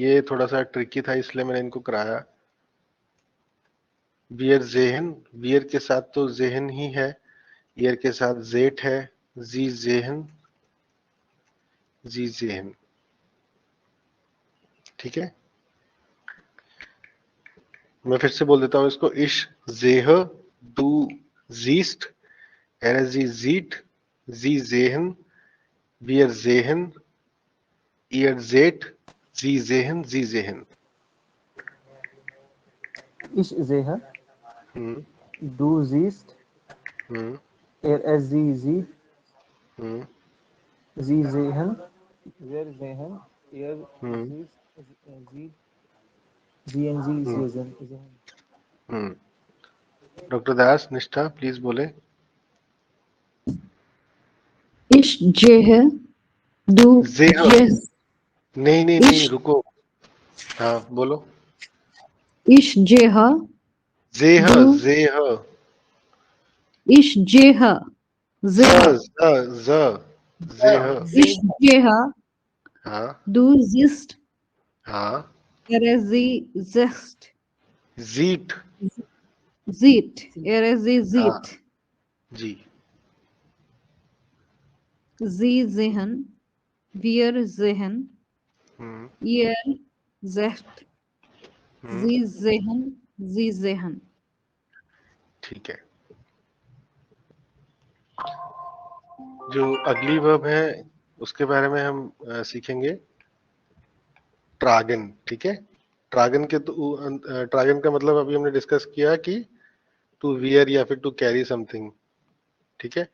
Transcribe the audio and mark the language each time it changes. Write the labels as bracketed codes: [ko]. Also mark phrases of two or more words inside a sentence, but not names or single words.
[hi] ये थोड़ा सा ट्रिकी था, इसलिए मैंने इनको कराया। [de] wir sehen, [hi] बियर के साथ तो जेहन ही है, ईयर के साथ जेट है, [de] sie sehen, sie sehen, [hi] ठीक है। मैं फिर से बोल देता हूँ इसको। [de] ich sehe du siehst, er sie sieht, sie sehen, wir sehen, ihr seht, sie sehen, sie sehen। Ich sehe, हम्म, du siehst, हम्म, sie sieht, हम्म, sie sehen, wir sehen, ihr हम्म, sieht, sie und sie हम्म, sehen. हम्म। [hi] डॉक्टर दास, निष्ठा प्लीज बोले। [de] Ich gehe, du जेह, gehst. [hi] नहीं नहीं नहीं, [de] Ich, [hi] रुको, हाँ बोलो। [de] ich gehe, जेह, du, जेह, ich gehe, ज sehe. s sehe, Ich gehe, [hi] हाँ [de] du siehst, [hi] हाँ, [de] sie siehst. जीट, Sieht, sie [hi] हाँ [de] sieht. [hi] जी, [de] Sie sehen, wir sehen, हम्म, ihr seht, हम्म, sie sehen, sie sehen. [hi] ठीक है। जो अगली वर्ब है उसके बारे में हम सीखेंगे, ट्रागन, ठीक है। ट्रागन के तो ट्रागन का मतलब अभी हमने डिस्कस किया कि [en] to wear [hi] या फिर [en] to carry something, [hi] ठीक है।